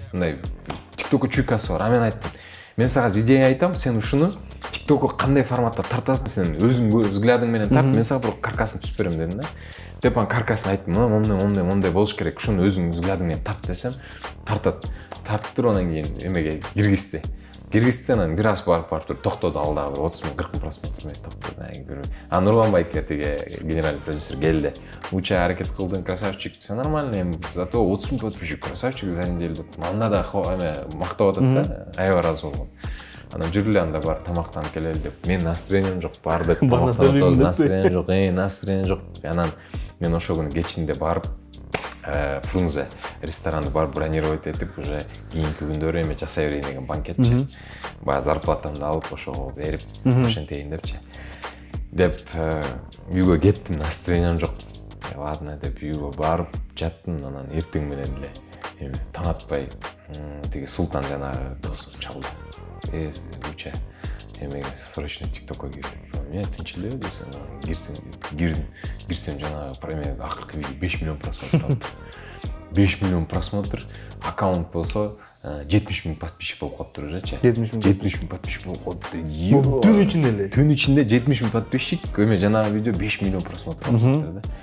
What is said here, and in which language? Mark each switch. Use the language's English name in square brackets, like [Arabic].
[Kyrgyz] Мындай TikTok'ка чуйкасы бар. А мен айттым, мен сага идея айтам, сен ушуну TikTok'ка кандай форматта тартасың, сен өзүң взглядың менен тарт, мен сага бирок каркасын түзүп берем дедим да. Деп анан каркасын айттым, мондай болуш керек, ушуну өзүң взглядың менен тарт десем, тартат. Тартып туруп анан кийин эмеге киргизди. Анан бир аз барып туруп токтоду, ал дагы 30 000 40 000 просмотр токтоду. А Нурлан Байке тиги генеральный продюсер келди. Уча аракет кылдың, красавчик. [Russian] Все нормально, зато 30 000 подписчик, красавчик за неделю. [Kyrgyz] Анда да мактап атат да, аябай ыраазы болгом. Анан жүрүлө анда бар тамактанып келели деп. Мен настроением жок, бардык тамактанып атабыз, настроением жок. Анан мен ошол күнү кечинде барып Фрунзе ресторанды барып бронировать этип уже кийинки күндөрү эме жасай берейин деген банкетчи. Баягы зарплатамды алып ошого берип, ошентейин депчи. Деп үйгө кеттим, настроением жок. Ладно деп үйгө барып жаттым, анан эртең менен эле эме таң атпай тиги Султан жанагы досум чалды. Уча эмеге срочно TikTok'ка кирдим. Мен тынчылып десем, кирсем жанагы эме акыркы видео 5 миллион просмотр алды. 5 миллион просмотр, аккаунт болсо 70 000 подписчик болуп калыптыр ужечи. 70 000 подписчик болуп калыптыр. Түн ичинде эле. Түн ичинде 70 000 подписчик, эме жанагы видео 5 миллион просмотр алыптыр да.